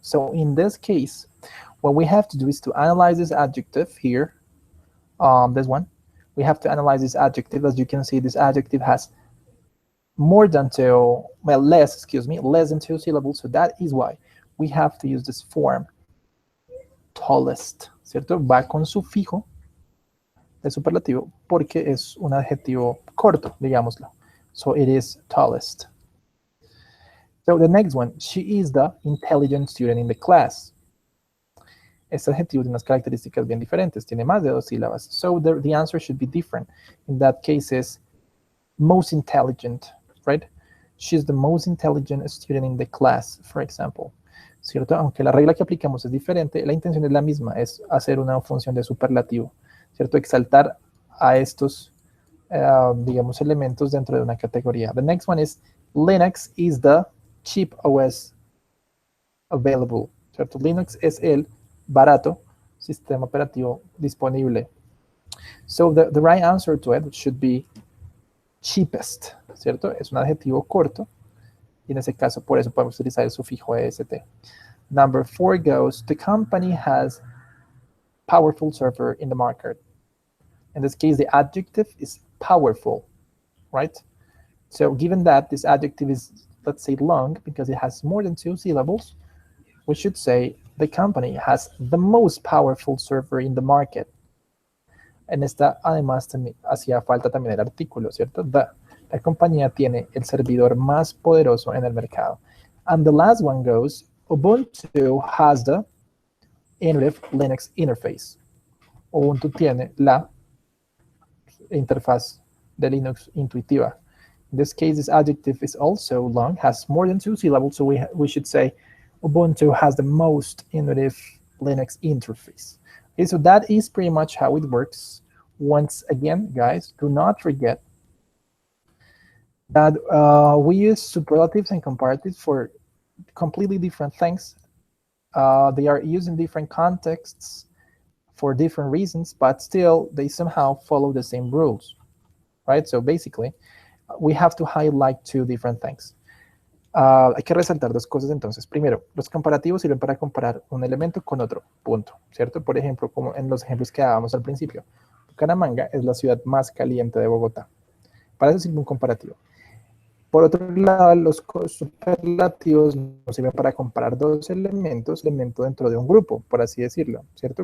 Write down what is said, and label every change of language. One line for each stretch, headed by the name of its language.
English: So in this case, what we have to do is to analyze this adjective here, this one. We have to analyze this adjective. As you can see, this adjective has more than two, well, less, excuse me, less than two syllables. So that is why we have to use this form, tallest, ¿cierto?
Spanish: Va con sufijo de superlativo porque es un adjetivo corto, digámoslo.
English: So it is tallest. So the next one, she is the intelligent student in the class.
Spanish: Este adjetivo tiene unas características bien diferentes, tiene más de dos sílabas.
English: So the answer should be different. In that case is most intelligent, right? She's the most intelligent student in the class, for example.
Spanish: ¿Cierto? Aunque la regla que aplicamos es diferente, la intención es la misma, es hacer una función de superlativo, ¿cierto? Exaltar a estos, digamos, elementos dentro de una categoría.
English: The next one is, Linux is the cheap OS available, ¿cierto?
Spanish: Linux es el barato sistema operativo disponible.
English: So the right answer to it should be cheapest, ¿cierto?
Spanish: Es un adjetivo corto y en ese caso por eso podemos utilizar el sufijo est.
English: Number 4 goes, the company has powerful server in the market. In this case, the adjective is powerful, right? So given that this adjective is, let's say, long because it has more than two syllables, we should say the company has the most powerful server in the market.
Spanish: En esta, además, hacía falta también el artículo, ¿cierto? La compañía tiene el servidor más poderoso en el mercado.
English: And the last one goes, Ubuntu has the intuitive Linux interface.
Spanish: Ubuntu tiene la interfaz de Linux intuitiva.
English: In this case, this adjective is also long, has more than two syllables, so we should say Ubuntu has the most intuitive Linux interface. Okay, so that is pretty much how it works. Once again, guys, do not forget that we use superlatives and comparatives for completely different things. They are used in different contexts for different reasons, but still they somehow follow the same rules, right? So basically, we have to highlight two different things.
Spanish: Hay que resaltar dos cosas entonces. Primero, los comparativos sirven para comparar un elemento con otro, punto, ¿cierto? Por ejemplo, como en los ejemplos que dábamos al principio, Bucaramanga es la ciudad más caliente de Bogotá. Para eso sirve un comparativo. Por otro lado, los superlativos nos sirven para comparar dos elementos dentro de un grupo, por así decirlo, ¿cierto?